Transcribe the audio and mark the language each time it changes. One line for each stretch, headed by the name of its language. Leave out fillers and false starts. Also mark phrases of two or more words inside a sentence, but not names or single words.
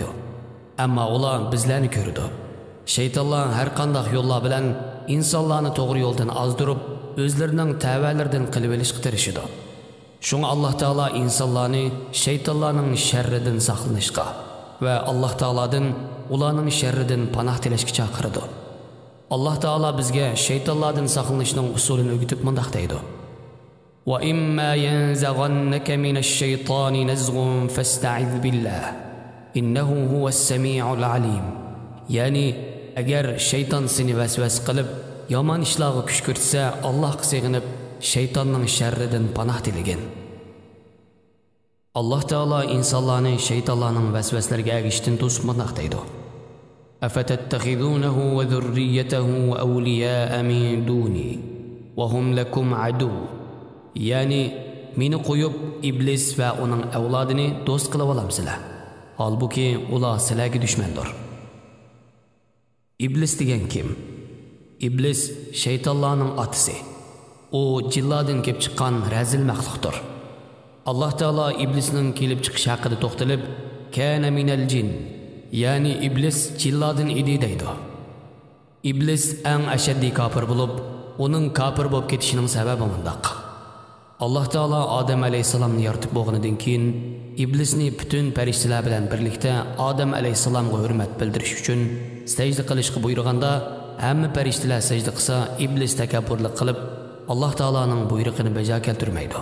Uzbek: Ammo ular bizlarni ko'radi. Shaytonlar har qanday yo'llar bilan insonlarni to'g'ri yo'ldan ozdirib, o'zlarining ta'valaridan qilib olishga tirishadi. Shunga Alloh taolo insonlarni shaytonlarning sharridan saqlanishga va Alloh taolodan ularning sharridan panoh tilashga chaqiradi. Alloh taolo bizga shaytonlardan saqlanishning usulini o'rgatib mundaq deydi:
Arabic: "وإما ينزغنك من الشيطان نزغ فاستعذ بالله. إنه هو السميع العليم."
Uzbek: Yani agar shayton seni vasvas qilib, yomon ishlarga kuch ko'rsatsa, Allohga sig'inib, shaytonning sharridan panoh tilagin. Alloh taolo insonlarni shaytonlarning vasvaslariga agishdan to'sib mundaq deydi:
Arabic: أفتتخذونه وذريته أولياء من دوني وهم لكم عدو.
Uzbek: Yani meni qo'yib iblis va uning avlodini do'st qilib olamsizlar. Halbuki ular sizlarga dushmandir. İblis degan kim? İblis shaytonlarning otasi. U jinlardan kelib chiqqan razil maxluqdir. Alloh taolo iblisning kelib chiqishi haqida to'xtalib,
Arabic: كان من الجن,
Uzbek: ya'ni iblis jinlardan edi deydi. İblis eng ashaddiy kofir bo'lib, uning kofir bo'lib ketishining sababi bundoq. Alloh taolo Odam alayhisalomni yaratib bo'lganidan keyin iblisni butun farishtalar bilan birlikda Odam alayhisalomga hurmat bildirish uchun sajda qilishga buyurganda, hamma farishtalar sajda qilsa, iblis takabburlik qilib, Alloh taoloning buyrug'ini bajo keltirmaydi.